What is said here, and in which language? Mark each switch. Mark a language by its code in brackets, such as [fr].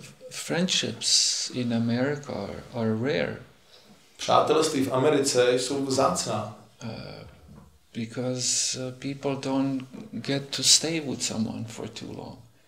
[en] Friendships in America are rare. [cs] Přátelství v Americe jsou vzácná. [en] Because people don't get to stay with someone for too long.